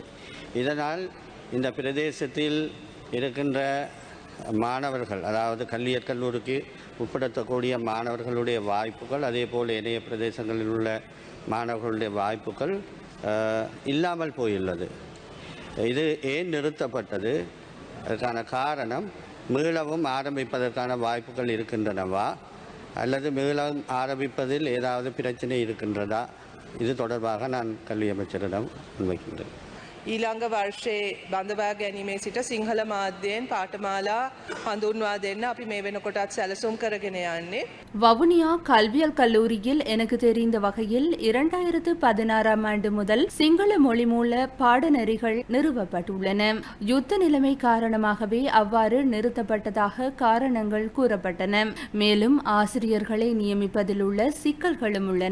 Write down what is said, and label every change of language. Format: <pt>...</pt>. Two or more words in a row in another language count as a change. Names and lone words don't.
<ta>இதனால் இந்த பிரதேசத்தில் இருக்கின்ற மாணவர்கள், அதாவது கல்வியியற் கல்லூரிக்கு உட்படுத்தக்கூடிய மாணவர்களுடைய வாய்ப்புகள், அதே போல் இணைய பிரதேசங்களில் உள்ள மாணவர்களுடைய வாய்ப்புகள் இல்லாமல் போயுள்ளது. இது ஏன் நிறுத்தப்பட்டது? அதற்கான காரணம், மீளவும் ஆரம்பிப்பதற்கான வாய்ப்புகள் இருக்கின்றனவா அல்லது மீளவும் ஆரம்பிப்பதில் ஏதாவது பிரச்சனை இருக்கின்றதா? இது தொடர்பாக நான் கல்வி அமைச்சரிடம் முன்வைக்கின்றேன்.</ta> <si>ඊළඟ වර්ෂයේ බඳවා ගැනීමේ සිට සිංහල මාධ්‍යයෙන් පාඨමාලා හඳුන්වා දෙන්න අපි මේ වෙනකොටත් සැලසුම් කරගෙන යන්නේ.</si> <ta>வவுனியா கல்வியல் கல்லூரியில் எனக்கு தெரிந்த வகையில் 2016ஆம் ஆண்டு முதல் சிங்கள மொழி மூல பாடநெறிகள் நிறுவப்பட்டுள்ளன. யுத்த நிலைமை காரணமாகவே அவ்வாறு நிறுத்தப்பட்டதாக காரணங்கள் கூறப்பட்டன. மேலும் ஆசிரியர்களை நியமிப்பதில் உள்ள சிக்கல்களும் உள்ளன.</ta>